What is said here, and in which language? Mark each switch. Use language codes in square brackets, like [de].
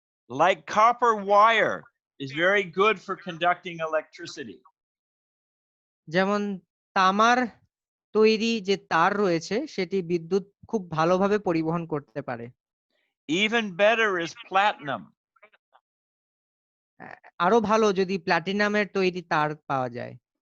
[en] Like copper wire is very good for conducting electricity. [bn] যেমন তামার তৈরি যে তার রয়েছে সেটি বিদ্যুৎ খুব ভালোভাবে পরিবহন করতে পারে। [en] Even better is platinum. [bn] আরো ভালো যদি প্লাটিনামের তৈরি তার পাওয়া যায়।